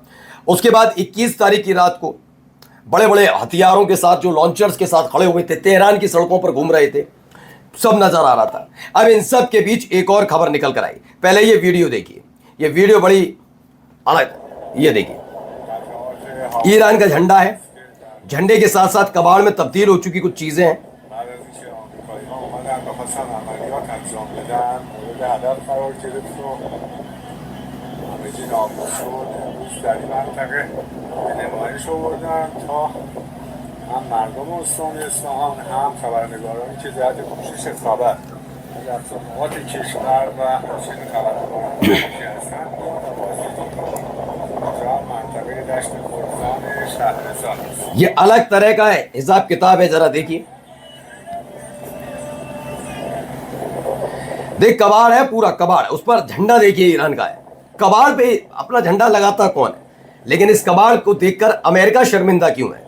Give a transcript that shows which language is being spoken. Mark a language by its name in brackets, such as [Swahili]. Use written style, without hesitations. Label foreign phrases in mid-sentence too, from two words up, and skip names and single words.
[Hindi] उसके बाद 21 तारीख की रात को बड़े बड़े हथियारों के साथ, जो लॉन्चर्स के साथ खड़े हुए थे, तेहरान की सड़कों पर घूम रहे थे, सब नजर आ रहा था। अब इन सब के बीच एक और खबर निकल कर आई। पहले ये वीडियो देखिए, ये वीडियो बड़ी अलग, ये देखिए, ईरान का झंडा है, झंडे के साथ साथ कबाड़ में तब्दील हो चुकी कुछ चीजें हैं। [Persian] هم مردم استان اصفهان هم خبرنگارانی که جهت پوشش خبر در نقاط کشور و همچنین خبرنگارانی که هستند اینجا منطقه دشت خراسان شهرستان است. [Hindi] ये अलग तरह का है हिसाब किताब है, जरा देखिए। देख, कबाड़ है, पूरा कबाड़, उस पर झंडा देखिए ईरान का है। कबाड़ पे अपना झंडा लगाता कौन है? लेकिन इस कबाड़ को देखकर अमेरिका शर्मिंदा क्यों है?